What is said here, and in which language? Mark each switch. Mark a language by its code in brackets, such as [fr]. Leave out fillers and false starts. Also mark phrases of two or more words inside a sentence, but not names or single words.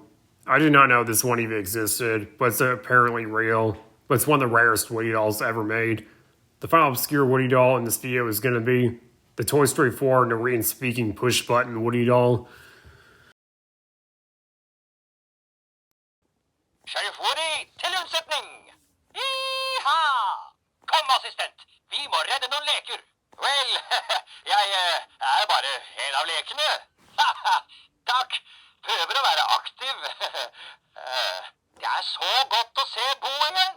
[en] I did not know this one even existed, but it's apparently real. But it's one of the rarest Woody dolls ever made. The final obscure Woody doll in this video is going to be the Toy Story 4 Norwegian speaking push button Woody doll. [no] Sheriff Woody, til unnsetning! Iha! Kom, assistent, vi må redde noen leker. Vel, jeg er bare en av lekene. Takk, prøver å være aktiv. Det er så godt å se Bo igjen.